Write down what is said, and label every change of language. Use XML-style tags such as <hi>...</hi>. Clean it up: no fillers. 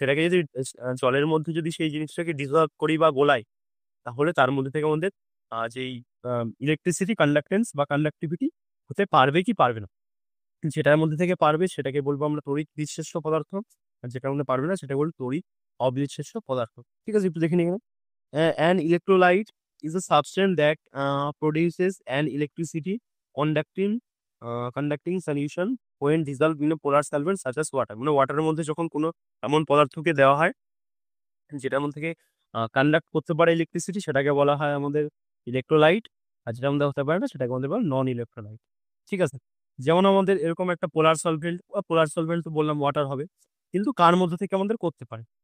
<bn>সেটাকে যদি জলের মধ্যে যদি সেই জিনিসটাকে ডিসলভ করি বা গোলাই, তাহলে তার মধ্যে থেকে আমাদের যেই ইলেকট্রিসিটি কন্ডাক্টেন্স বা কন্ডাক্টিভিটি হতে পারবে কি পারবে না? যেটার মধ্যে থেকে পারবে সেটাকে বলবো আমরা তড়িৎ বিশ্লেষ্য পদার্থ, আর যেটার মধ্যে পারবে না সেটা বলবো তড়িৎ অবিশ্লেষ্য পদার্থ। ঠিক আছে? একটু দেখে নিই এখানে।</bn> <en>An electrolyte is a substance that produces an electricity conducting conducting solution when dissolved in a polar solvent such as water.</en> <bn>মানে ওয়াটারের মধ্যে যখন কোনো এমন পদার্থকে দেওয়া হয় যেটার মধ্যে থেকে কন্ডাক্ট করতে পারে ইলেকট্রিসিটি, সেটাকে বলা হয় আমাদের ইলেকট্রোলাইট। আর যেটার মধ্যে হতে পারে না সেটাকে আমাদের বলা নন ইলেকট্রোলাইট। ঠিক আছে? যেমন আমাদের এরকম একটা পোলার সলভেন্ট তো বললাম ওয়াটার হবে, কিন্তু কার মধ্যে থেকে আমাদের করতে পারে?</bn>